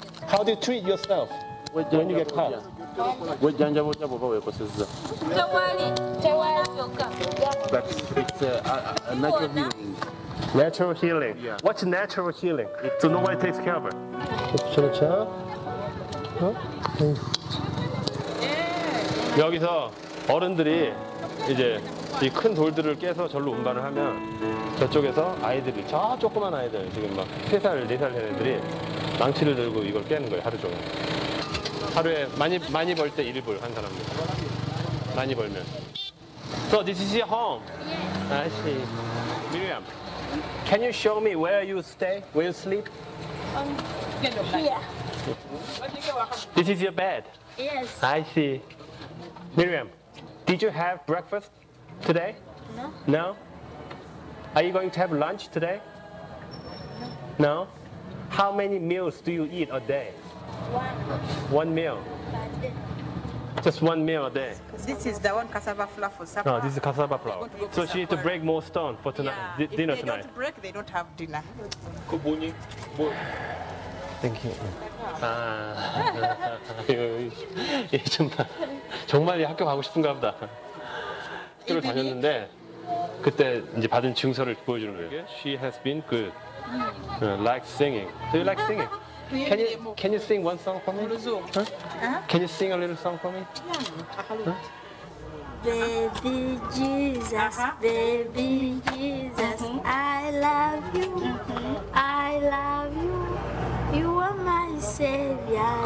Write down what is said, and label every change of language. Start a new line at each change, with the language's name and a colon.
English: How do you treat yourself when you get cut? But it's a natural healing. Natural healing. Yeah. What's natural healing? So nobody takes care of her.
Korean: 그렇죠. 여기서 어른들이 이제 이 큰 돌들을 깨서 절로 운반을 하면 저쪽에서 아이들이, 저 조그만 아이들, 지금 막 3살, 4살 된 애들이 망치를 들고 이걸 깨는 거예요, 하루 종일. 하루에 많이 벌 때 1불 한 사람들. 많이 벌면.
English: So this is your home? I see. Miriam, Can you show me where you stay, where you sleep? Here. This is your bed. Yes. I see. Miriam, did you have breakfast today? No. No? Are you going to have lunch today? No? How many meals do you eat a day? One. One meal. But Just one meal a day. This is the one cassava flour for supper. No, this is cassava flour. So she needs to break more stone for tonight, Yeah. dinner If they tonight. don't break, they don't have dinner. Thank you.
Korean: 아, 얘 정말 이 학교 가고 싶은가 보다. 학교를 다녔는데 그때 이제 받은 증서를 보여주는 거예요.
English: She has been good. Like singing. Do you like singing? Can you sing one song for me? Huh? Can you sing a little song for me? baby Jesus, baby Jesus, I love you. I love you. You are my savior.